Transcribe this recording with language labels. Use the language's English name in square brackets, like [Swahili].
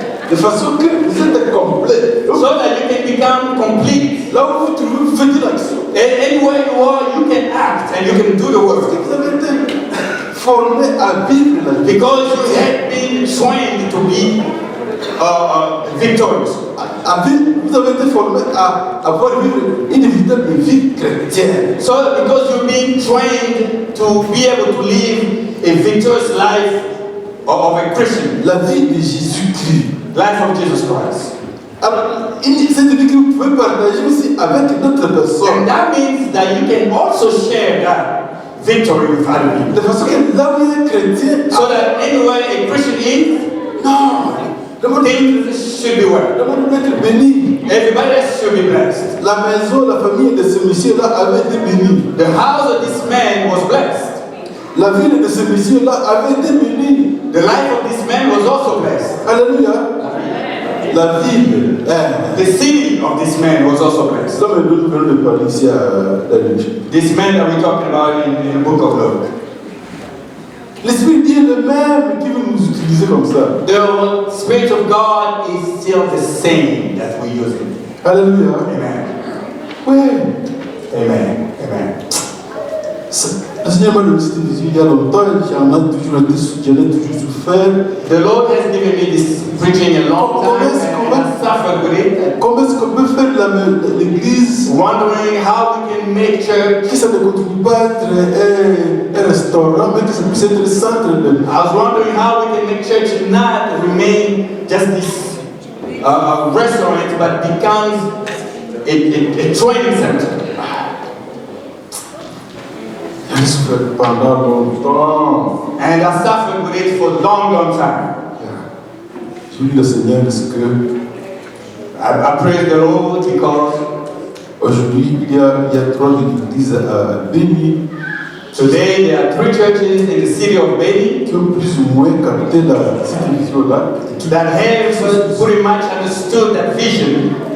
[French] De façon que vous êtes complet. [English] So that you can become complete. [French] Là où vous trouvez, vous faites l'action. [English] Anywhere you are, you can act and you can do the work. [French] Vous avez été formé à vivre la vie. [English] Because you have been trained to be victorious. [French] Vous avez été formé à avoir une véritable vie chrétienne. [English] So because you've been trained to be able to live a victorious life of a Christian. [French] La vie de Jésus-Christ. [English] Life of Jesus Christ. [French] Alors, cette vie que vous pouvez partager aussi avec d'autres personnes. [English] And that means that you can also share that victory with other people. [French] De façon que là où il est chrétien, [English] So that anywhere a Christian is, [French] non, le monde [English] things should be well. [French] doit être béni. [English] Everybody else should be blessed. [French] La maison, la famille de ce monsieur-là avait été bénie. [English] The house of this man was blessed. [French] La ville de ce monsieur-là avait été bénie. [English] The life of this man was also blessed. [French] Alléluia. La ville. [English] The city of this man was also blessed. [French] Comme nous venons de parler ici à la Luc. [English] This man that we're talking about in the book of Luke. [French] L'Esprit Dieu est le même qui veut nous utiliser comme ça. [English] The Spirit of God is still the same that we're using. [French] Alléluia. [English] Amen. [French] Oui. [English] Amen. Amen. [French] Le Seigneur m'a donné cette vision il y a longtemps, j'en ai toujours souffert. [English] The Lord has given me this preaching a long time and I suffered with it. [French] Comment est-ce qu'on peut faire l'église [English] Wondering how we can make church. [French] que ça ne continue pas à être un restaurant, mais que ça puisse être le centre de. [English] I was wondering how we can make church not remain just this restaurant, but becomes a training center. [French] J'ai souffert pendant longtemps. [English] And I suffered with it for a long time. [French] J'ai lu le Seigneur parce que [English] I praise the Lord because [French] aujourd'hui il y a 3 églises à Béni [English] today there are 3 churches in the city of Beni [French] qui ont plus ou moins capté cette vision-là [English] that have pretty much understood that vision